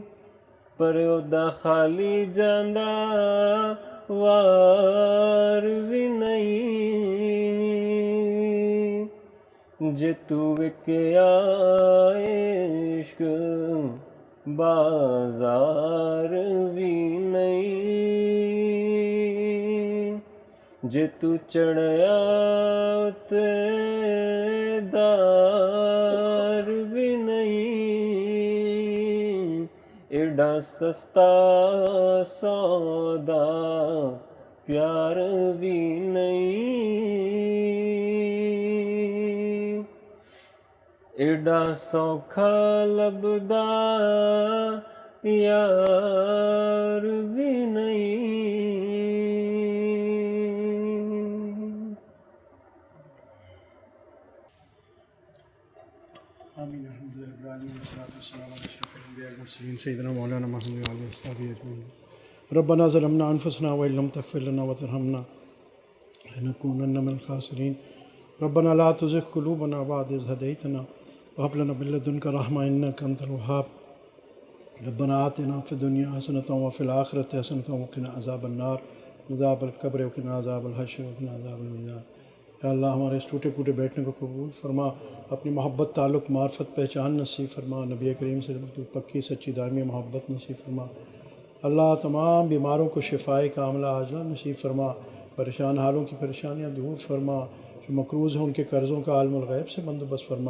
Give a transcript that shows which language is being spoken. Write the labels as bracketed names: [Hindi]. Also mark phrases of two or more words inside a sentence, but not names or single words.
[Punjabi] پر اودا خالی جاندا وار بھی نہیں. جے تو وکیا عشق بازار بھی نہیں. جے تو چڑھیا تے دار بھی نہیں. ایڈا سستا سودا پیار بھی نہیں. ایڈا سوکھا لبدا یار بھی نہیں. [Arabic] آمین الحمد للہ رب العالمین والصلاۃ والسلام علی اشرف الانبیاء والمرسلین سیدنا مولانا محمد وعلى آلہ وصحبہ اجمعین. ربنا ظلمنا انفسنا وان لم تغفر لنا وترحمنا لنكونن من الخاسرین. ربنا لا تزغ قلوبنا بعد إذ هديتنا وهب لنا من لدنك رحمة إنك أنت الوهاب. ربنا آتنا في الدنيا حسنة وفي الآخرة حسنة وقنا عذاب النار عذاب القبر وقنا عذاب الحشر وقنا عذاب الميزان. [Urdu] یا اللہ ہمارے اس ٹوٹے پھوٹے بیٹھنے کو قبول فرما. اپنی محبت تعلق معرفت پہچان نصیب فرما. نبی کریم سے پکی سچی دائمی محبت نصیب فرما. اللہ تمام بیماروں کو شفائے کاملہ عاجلہ نصیب فرما. پریشان حالوں کی پریشانیاں دور فرما. جو مقروض ہیں ان کے قرضوں کا عالم الغیب سے بندوبست فرما.